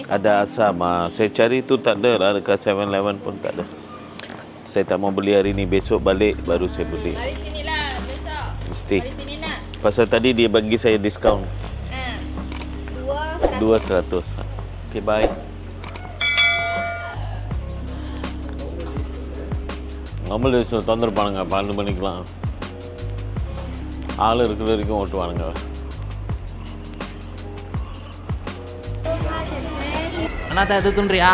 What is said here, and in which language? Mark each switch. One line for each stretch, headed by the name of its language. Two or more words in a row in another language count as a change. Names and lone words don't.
Malay: Ada asam. Saya cari tu tak ada lah, dekat 7-Eleven pun tak ada. Saya tak mau beli hari ni, besok balik baru saya beli. Dari sinilah besok. Mesti. Dari sini nak. Pasal tadi dia bagi saya diskaun. 200.
English: 200. Okay, bye.
Tamil: நம்மள தொந்தரப்பானுங்க 12 மணிக்கெலாம் ஆள் இருக்கிற வரைக்கும் ஓட்டுவானுங்க. அண்ணா எது துண்றியா?